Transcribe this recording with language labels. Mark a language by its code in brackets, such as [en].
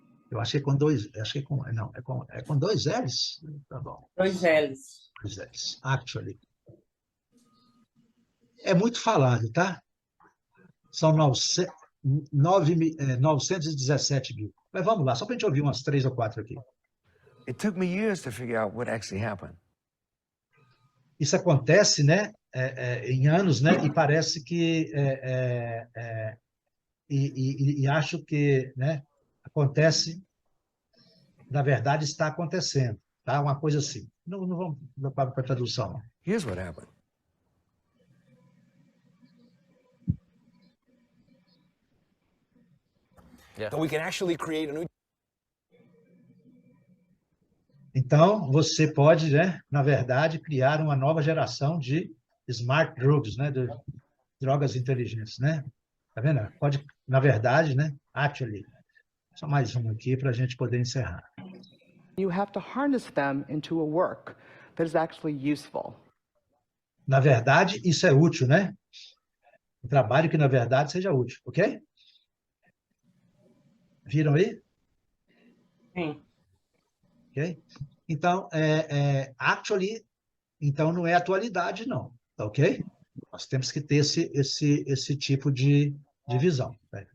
[pt] Eu achei com dois, achei com, não, é com dois L's? Tá bom, dois L's. dois L's, actually. É muito falado, tá? São 917 mil. Mas vamos lá, só para a gente ouvir umas 3 ou 4 aqui. [en] It took me years to figure out what actually happened. [pt] Isso acontece, né, em anos, né, e parece que e acho que, né, acontece, na verdade está acontecendo, tá? Uma coisa assim. Não vamos para a tradução, não. [en] Here's what happened. Yeah. So we can actually create a new. [pt] Então, você pode, né, na verdade, criar uma nova geração de smart drugs, né, de drogas inteligentes, né? Tá vendo? Pode, na verdade, né, actually. Só mais um aqui para a gente poder encerrar. [en] You have to harness them into a work that is actually useful. [pt] Na verdade, isso é útil, né? Um trabalho que, na verdade, seja útil, ok? Viram aí? Sim. Ok? Então, actually Então, não é atualidade, não. Tá ok? Nós temos que ter esse tipo de divisão. Né?